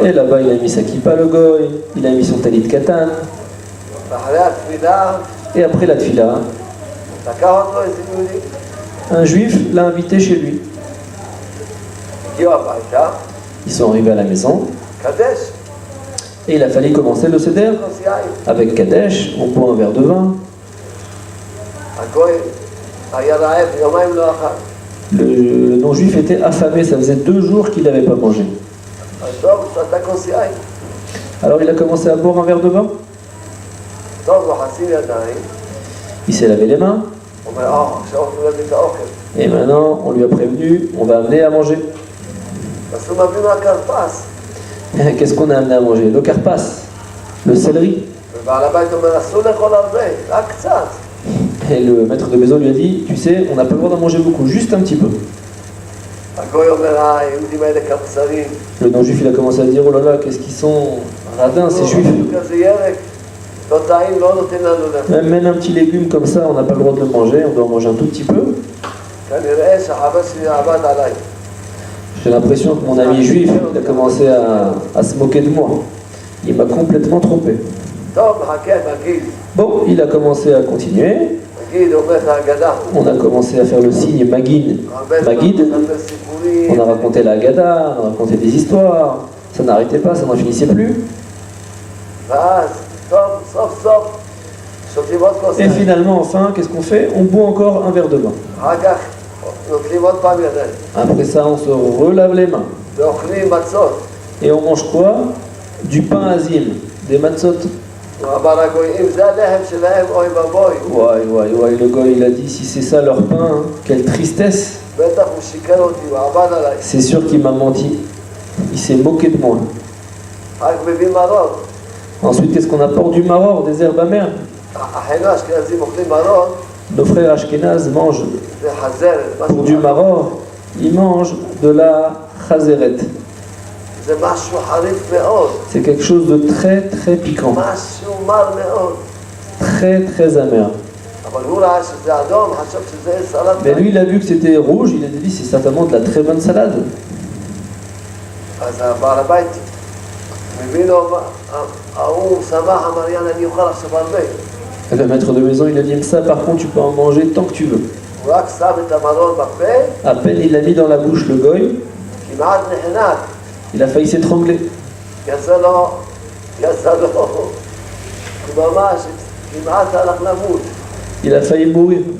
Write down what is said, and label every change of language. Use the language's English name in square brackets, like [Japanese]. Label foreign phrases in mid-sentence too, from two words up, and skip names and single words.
[French] et là-bas il a mis sa kippa, le goy, il a mis son [Hebrew] טלית קטן, ואחרי התפילה, [French] et après la tfila, [Hebrew] לקח אותו איזה יהודי, [French] un juif l'a invité chez lui. [Hebrew] הגיעו הביתה, [French] Ils sont arrivés à la maison, [Hebrew] קדש, [French] et il a fallu commencer le seder. [Hebrew] כוס יין. [French] Avec Kadesh, on boit un verre de vin. [Hebrew] הגוי היה רעב, יומיים לא אכל. [French] Le non-juif était affamé, ça faisait 2 jours qu'il n'avait pas mangé. [Hebrew] אז טוב, שתה כוס יין. [French] Alors il a commencé à boire un verre de vin, [Hebrew] טוב, לוחצים ידיים. [French] il s'est lavé les mains, [Hebrew] הוא אומר, עכשיו הולכים להביא את האוכל. [French] et maintenant on lui a prévenu, on va amener à manger. [Hebrew] אז הוא מביא מהכרפס. [French] Qu'est-ce qu'on a amené à manger? Le carpas, le céleri. [Hebrew] ובעל הבית אומר, אסור לאכול הרבה, רק קצת. [French] Et le maître de maison lui a dit, tu sais, on n'a pas le droit d'en manger beaucoup, juste un petit peu. [Hebrew] הגוי אומר, היהודים האלה קמצנים. [French] Le non-juif, il a commencé à dire, oh là là, qu'est-ce qu'ils sont radins, ces juifs. [Hebrew] כזה ירק, לא טעים, לא נותן לנו לאכול. [French] Même un petit légume comme ça, on n'a pas le droit de le manger, on doit en manger un tout petit peu. [Hebrew] כנראה שהחבר שלי עבד עליי. [French] J'ai l'impression que mon ami juif il a commencé à se moquer de moi. Il m'a complètement trompé. [Hebrew] טוב, מחכה, מגיד. [French] Bon, il a commencé à continuer. [Hebrew] מגיד, אומר את ההגדה. [French] On a commencé à faire le signe Magid. Magid. [Hebrew] מספר סיפורים. [French] On a raconté la Haggadah, on a raconté des histoires. Ça n'arrêtait pas, ça n'en finissait plus. [Hebrew] ואז, טוב, סוף סוף, שותים עוד כוס [French] Et [Hebrew] יין. [French] finalement, enfin, qu'est-ce qu'on fait? On boit encore un verre de vin. [Hebrew] אחר כך, נוטלים עוד פעם ידיים. [French] Après ça, on se relave les mains. [Hebrew] ואוכלים מצות. [French] Et on mange quoi? Du pain azim, des matzot. [Hebrew] הוא אמר הגוי, אם זה הלחם שלהם, אוי ואבוי. [French] Ouais, le gars, il a dit, si c'est ça leur pain, hein, quelle tristesse. [Hebrew] בטח הוא שיקר אותי, הוא עבד עליי. [French] C'est sûr qu'il m'a menti. Il s'est moqué de moi. [Hebrew] רק מביא מרור. [French] Ensuite, qu'est-ce qu'on apporte? Du maror, des herbes amères. [Hebrew] אחינו האשכנזים אוכלים מרור, [French] Nos frères Ashkénazes mangent [Hebrew] זה חזרת. [French] pour du maror, ils mangent de la chazeret. [Hebrew] זה משהו חריף מאוד. [French] C'est quelque chose de très très piquant, [Hebrew] משהו מר מאוד. [French] très amer. [Hebrew] אבל הוא ראה שזה אדום, חשב שזה סלט. [French] Mais lui, il a vu que c'était rouge, il a dit c'est certainement de la très bonne salade. [Hebrew] אז בעל הבית [French] Le maître de maison, il a dit ça, par contre, tu peux en manger tant que tu veux. À peine il l'a mis dans la bouche, le goy, il a failli s'étrangler. Il a failli mourir.